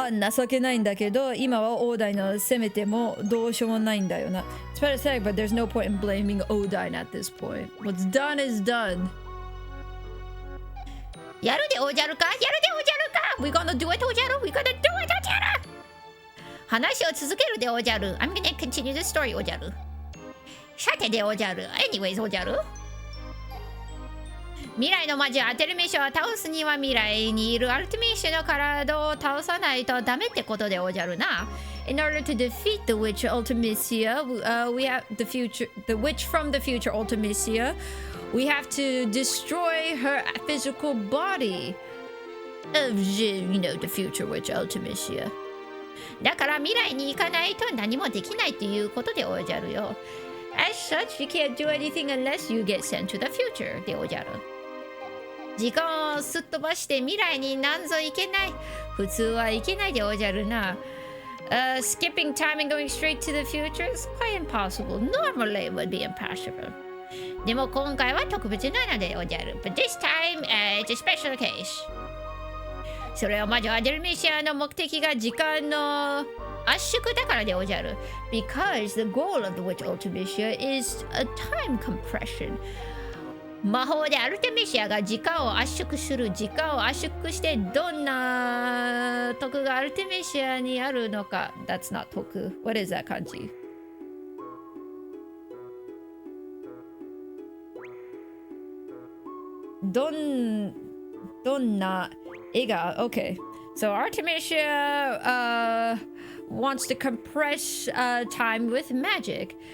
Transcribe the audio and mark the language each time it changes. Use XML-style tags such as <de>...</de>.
<ja>情けないんだけど今はオーダイの攻めてもどうしようもないんだよな。</ja> <en>It's pathetic, but there's no point in blaming Odine at this point. What's done is done.</en> <ja>やるでおじゃるか</ja> <en>We gonna do it</en> <ja>おじゃる We gonna do it おじゃる話を続けるでおじゃる</ja> <en>I'm gonna continue the story</en> <ja>おじゃるさてでおじゃる</ja> <en>Anyways</en> <ja>おじゃる未来の魔女アルテミシアを倒すには未来にいるアルテミシアの体を倒さないとダメってことでおじゃるな</ja> <en>In order to defeat the witch Ultimacia, we have the witch from the future Ultimacia, we have to destroy her physical body of the future witch Ultimacia.</en> <ja>だから未来に行かないと何もできないということでおじゃるよ。</ja> <en>As such, you can't do anything unless you get sent to the future でおじゃる。</en> <ja>時間をすっ飛ばして未来になんぞ行けない。普通は行けないでおじゃるな。</ja> <en>Skipping time and going straight to the future is quite impossible. Normally it would be impossible.</en> <ja>でも今回は特別なのでおじゃる。</ja> <en>But this time, it's a special case.</en> <ja>それは魔女アデルミシアの目的が時間の圧縮だからでおじゃる。</ja> <en>Because the goal of the witch Ultimacia is a time compression.</en> <ja>魔法でアルテミシアが時間を圧縮する。時間を圧縮してどんな徳がアルテミシアにあるのか。</ja> <en>That's not 徳。 What is that 漢字どんな絵が Okay. So Artemisia wants to compress time with magic.</en>